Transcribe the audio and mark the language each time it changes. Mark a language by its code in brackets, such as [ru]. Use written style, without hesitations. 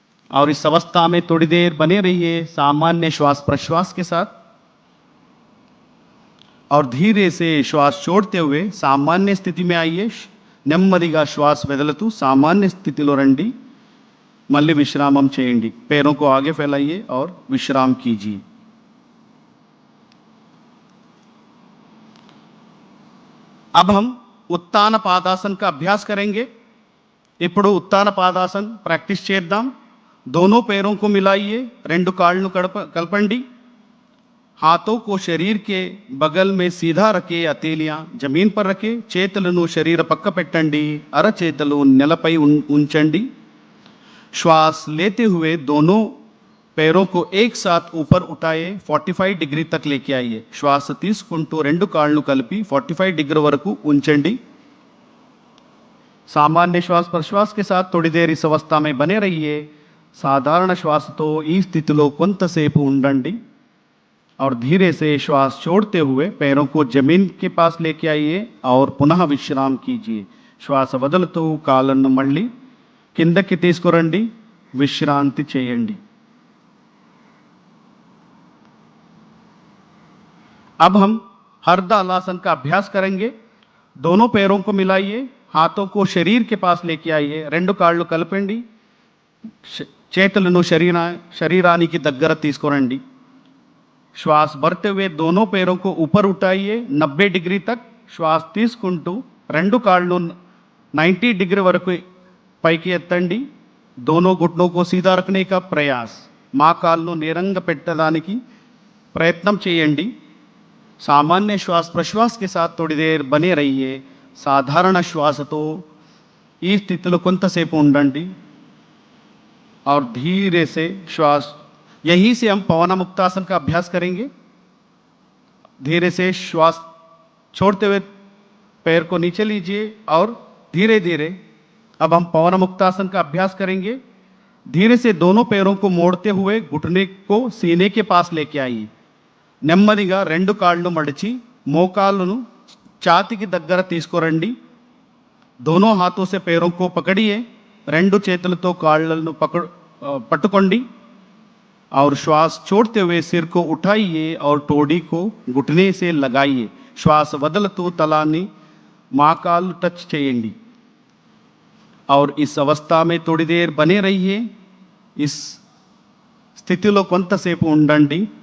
[hi] और इस अवस्था में थोड़ी देर बने रहिए सामान्य श्वास प्रश्वास के साथ। और धीरे से श्वास छोड़ते हुए सामान्य स्थिति में आइए। [te] నెమ్మదిగా श्वास వదులుతూ सामान्य स्थितिలో రండి। మళ్ళీ విశ్రామం చేయండి। [hi] पैरों को आगे फैलाइए और विश्राम कीजिए। अब हम उत्तान पादासन का अभ्यास करेंगे। [te] ఇప్పుడు उत्तान पादासन प्रैक्टिस చేద్దాం। [hi] दोनों पैरों को मिलाइए, [te] రెండు కాళ్ళను కలపండి। [hi] हाथों को शरीर के बगल में सीधा रखे, हथेलियां जमीन पर रखे। [te] చేతులను శరీర పక్క పెట్టండి, అరచేతులు నేలపై ఉంచండి। [hi] श्वास लेते हुए दोनों पैरों को एक साथ ऊपर उठाए 45 डिग्री तक लेके आइए। [te] श्वास తీసుకుంటూ రెండు కాళ్ళు కలిపి 45 डिग्री వరకు ఉంచండి। [hi] सामान्य श्वास प्रश्वास के साथ थोड़ी देर इस अवस्था में बने रहिए। [te] साधारण श्वास तो ఈ స్థితిలో కొంతసేపు ఉండండి। [hi] और धीरे से श्वास छोड़ते हुए पैरों को जमीन के पास लेके आइए और पुनः विश्राम कीजिए। [te] श्वास వదులుతూ కాళ్ళను మళ్ళీ కిందకి తీసుకురండి, విశ్రాంతి చేయండి। [hi] अब हम हरदलासन का अभ्यास करेंगे। दोनों पैरों को मिलाइए, हाथों को शरीर के पास लेके आइए, [te] రెండు కాళ్ళు కలపండి। చేతులను శరీరానికి దగ్గర తీసుకురండి। [hi] श्वास भरते हुए दोनों पैरों को ऊपर उठाइए 90 डिग्री तक। [te] श्वास తీసుకుంటూ రెండు కాళ్ళు 90 डिग्री వరకు పైకి ఎత్తండి। [hi] दोनों घुटनों को सीधा रखने का प्रयास, [te] మోకాళ్ళను నేరంగా పెట్టడానికి प्रयत्न చేయండి। [hi] सामान्य श्वास प्रश्वास के साथ थोड़ी देर बने रहिए। [te] साधारण श्वास तो ఈ స్థితిలో కొంతసేపు ఉండండి। [hi] और धीरे से श्वास, यहीं से हम पवन मुक्तासन का अभ्यास करेंगे। धीरे से श्वास छोड़ते हुए पैर को नीचे लीजिए और धीरे धीरे अब हम पवन मुक्तासन का अभ्यास करेंगे। धीरे से दोनों पैरों को मोड़ते हुए घुटने को सीने के पास लेके आइए। [te] నెమ్మదిగా రెండు కాళ్ళు మడిచి మోకాళ్ళను ఛాతీకి దగ్గర తీసుకురండి। [hi] दोनों हाथों से पैरों को पकड़िए, [te] రెండు చేతులతో కాళ్ళను పట్టుకోండి। [hi] और श्वास छोड़ते हुए सिर को उठाइए और टोडी को घुटने से लगाइए। [te] श्वास వదులుతూ తలాన్ని మోకాళ్ళు టచ్ చేయండి। [hi] और इस अवस्था में थोड़ी देर बने रहिए। [te] इस స్థితిలో కొంతసేపు ఉండండి।